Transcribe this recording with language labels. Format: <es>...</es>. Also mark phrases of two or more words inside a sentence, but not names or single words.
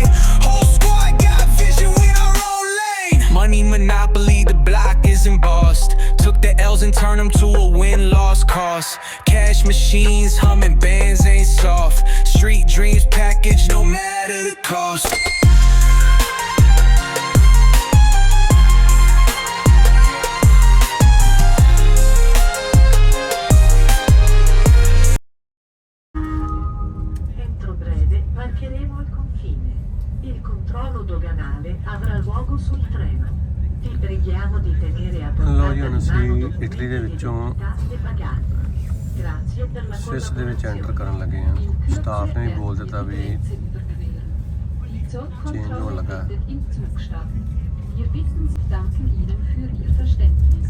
<en>Whole squad got vision, we in our own lane. Money monopoly, the block is embossed. Took the L's and turned them to a win-loss cost. Cash machines humming, bands ain't soft. Street dreams packaged, no matter the cost.</en> <it>Entro breve varcheremo il confine. Il controllo doganale avrà luogo sul treno. Ti preghiamo di tenere a</it> <pa>ਲਓ ਜੀ,</pa> <it>portata</it> <pa>ਹੁਣ</pa> <it>di mano</it> <pa>ਅਸੀਂ</pa> <it>documenti</it> <pa>ਇਟਲੀ ਦੇ</pa> <it>di</it> <pa>ਵਿੱਚੋਂ</pa> <it>identità e bagagli. Grazie per la</it> <pa>ਸਵਿਸ ਦੇ ਵਿੱਚ ਐਂਟਰ</pa> <it>collaborazione.</it> <pa>ਕਰਨ ਲੱਗੇ ਆ ਸਟਾਫ ਨੇ ਵੀ ਬੋਲ ਦਿੱਤਾ ਵੀ Change ਹੋਣ ਲੱਗਾ</pa> <de>im Zug statt. Wir bitten Sie, danken Ihnen für Ihr Verständnis.</de>